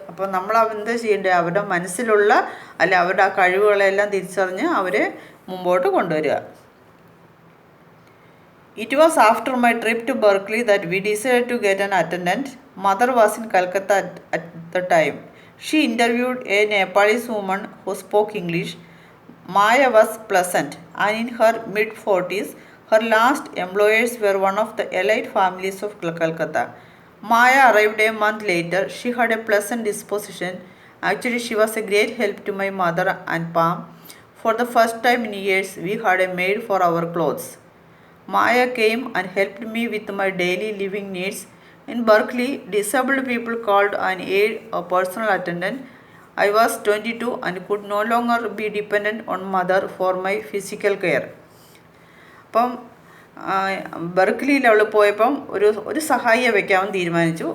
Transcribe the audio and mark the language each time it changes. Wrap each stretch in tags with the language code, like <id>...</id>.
<ml>അപ്പം നമ്മൾ എന്താ ചെയ്യേണ്ടത്? അവരുടെ മനസ്സിലുള്ള അവരുടെ ആ കഴിവുകളെല്ലാം തിരിച്ചറിഞ്ഞ് അവരെ മുമ്പോട്ട് കൊണ്ടുവരിക.</ml> <en>It was after my trip to Berkeley that we decided to get an attendant. Mother was in Calcutta at the time. She interviewed a Nepalese woman who spoke English. Maya was pleasant and in her mid-40s. Her last employers were one of the elite families of Calcutta. Maya arrived a month later. She had a pleasant disposition. Actually, she was a great help to my mother and Pam. For the first time in years, we had a maid for our clothes. Maya came and helped me with my daily living needs. In Berkeley, disabled people called an aide a personal attendant. I was 22 and could no longer be dependent on mother for my physical care.</en> <ml>അപ്പം ബെർക്ക്ലിയിൽ അവൾ പോയപ്പം ഒരു സഹായിയെ വെക്കാമെന്ന് തീരുമാനിച്ചു.</ml>